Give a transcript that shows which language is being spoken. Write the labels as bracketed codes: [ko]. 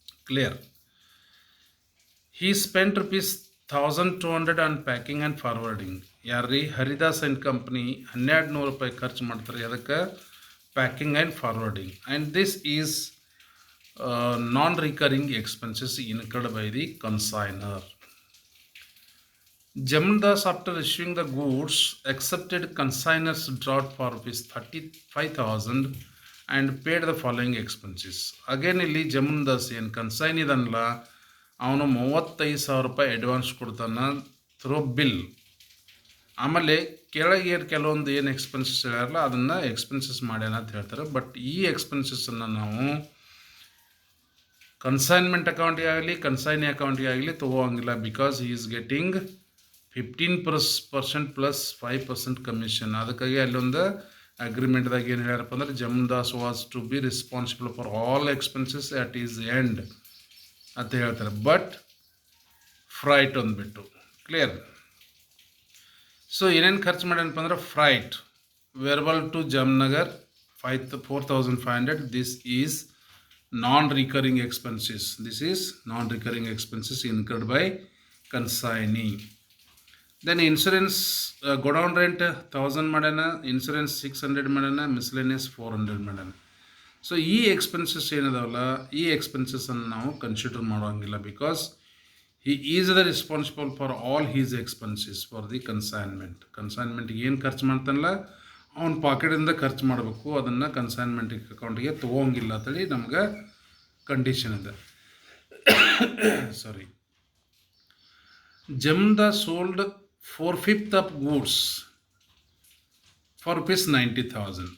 [en] Clear? He spent ₹1,200 on packing and forwarding. [kn] ಯಾರ್ರೀ? Haridas and company ₹1,200 ಖರ್ಚು ಮಾಡ್ತಾರೆ. ಅದಕ್ಕೆ packing and forwarding. [en] And this is non recurring expenses incurred by the consignor. Jamundas, after issuing the goods, accepted consignor's draft for ₹35,000 and paid the following expenses. [kn] Again ಇಲ್ಲಿ ಜಮುಂದಾಸ್ ಏನು consign ಇದನ್ನಲ್ಲ ಅವನು ₹35,000 advance ಕೊಡ್ತಾನೆ through bill. ಆಮೇಲೆ ಕೆಳಗೆ ಕೆಲವೊಂದು ಏನು expenses ಹೇಳ್ಯಾರಲ್ಲ ಅದನ್ನು expenses ಮಾಡ್ಯಾನ ಅಂತ ಹೇಳ್ತಾರೆ. ಬಟ್ ಈ ಎಕ್ಸ್ಪೆನ್ಸಸ್ಸನ್ನು ನಾವು ಕನ್ಸೈನ್ಮೆಂಟ್ ಅಕೌಂಟಿಗೆ ಆಗಲಿ ಕನ್ಸೈನಿ ಅಕೌಂಟಿಗೆ ಆಗಲಿ ತೊಗೋಂಗಿಲ್ಲ. [en] Because he is getting 15% plus 5% commission. [kn] ಅದಕ್ಕಾಗಿ ಅಲ್ಲೊಂದು ಅಗ್ರಿಮೆಂಟ್ದಾಗ ಏನು ಹೇಳ್ಯಾರಪ್ಪ ಅಂದ್ರೆ [en] Jamundas was to be responsible for all expenses at is end [kn] ಅಂತ ಹೇಳ್ತಾರೆ. ಬಟ್ ಫ್ರೈಟ್ ಅಂದ್ಬಿಟ್ಟು. ಕ್ಲಿಯರ್? ಸೊ ಏನೇನು ಖರ್ಚು ಮಾಡ್ಯಾನಪ್ಪ ಅಂದ್ರೆ [en] freight verbal to Jamnagar [kn] 4,500. [en] This is non recurring expenses. This is non recurring expenses incurred by consignee. Then insurance godown rent [kn] 1000 ಮಾಡ್ಯಾನ, insurance 600 ಮಾಡ್ಯಾನ, ಮಿಸ್ಲೆನಿಯಸ್ 400 ಮಾಡ್ಯಾನ. So ಈ ಎಕ್ಸ್ಪೆನ್ಸಸ್ ಏನಿದಾವಲ್ಲ, ಈ ಎಕ್ಸ್ಪೆನ್ಸಸ್ಸನ್ನು ನಾವು ಕನ್ಸಿಡರ್ ಮಾಡೋಂಗಿಲ್ಲ, because [en] he is the responsible for all his expenses for the consignment. [kn] ಕನ್ಸೈನ್ಮೆಂಟ್ಗೆ ಏನು ಖರ್ಚು ಮಾಡ್ತಾನಲ್ಲ ಅವ್ನ ಪಾಕೆಟಿಂದ ಖರ್ಚು ಮಾಡಬೇಕು, ಅದನ್ನು ಕನ್ಸೈನ್ಮೆಂಟ್ ಅಕೌಂಟಿಗೆ ತೊಗೋಂಗಿಲ್ಲ ಅಂತೇಳಿ ನಮ್ಗೆ ಕಂಡೀಷನ್ ಇದೆ. ಸಾರಿ. [en] ಜಮ್ದ sold 4/5 of goods for ₹90,000.